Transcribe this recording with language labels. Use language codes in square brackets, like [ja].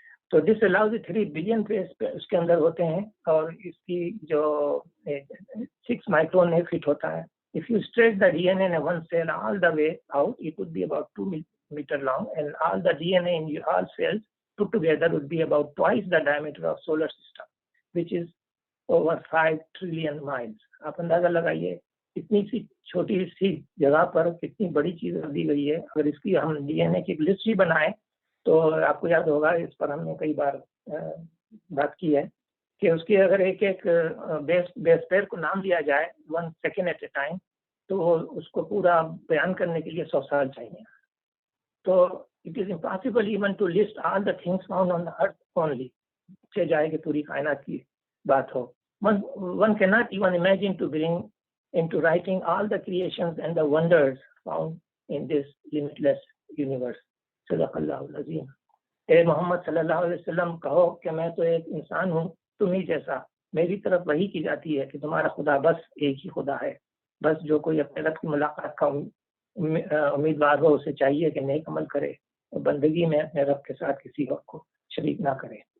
[ur] تو [en] this allows 3 billion piece [ur] اس کے اندر ہوتے ہیں اور اس کی جو 6 مائکرون ایک فٹ ہوتا ہے. [en] If you stretch the DNA in one cell all the way out, it would be about 2 meter long, and all the DNA in all cells put together would be about twice the diameter of solar system, which is over 5 trillion miles. [ur] آپ اندازہ لگائیے اتنی سی چھوٹی سی جگہ پر کتنی بڑی چیز رکھ دی گئی ہے. اگر اس کی ہم ڈی این اے کی لسٹ ہی بنائیں تو آپ کو یاد ہوگا اس پر ہم نے کئی بار بات کی ہے کہ اس کی اگر ایک ایک بیس پیئر کو نام دیا جائے [en] 1 second at a time [ur] تو اس کو پورا بیان کرنے کے لیے 100 سال چاہیے. [en] تو it is impossible even to list all the things found on the earth only, [ur] چاہے جائے کہ پوری کائنات کی بات ہو. [en] One cannot even imagine to bring into writing all the creations and the wonders found in this limitless universe. [ar] صدق اللہ العظیم. [ur] اے محمد صلی اللہ علیہ وسلم کہو کہ میں تو ایک انسان ہوں تم ہی جیسا، میری طرف وحی کی جاتی ہے کہ تمہارا خدا بس ایک ہی خدا ہے. بس جو کوئی اپنے رب کی ملاقات کا امیدوار ہو اسے چاہیے کہ نیک عمل کرے اور بندگی میں اپنے رب کے ساتھ کسی اور کو شریک نہ کرے.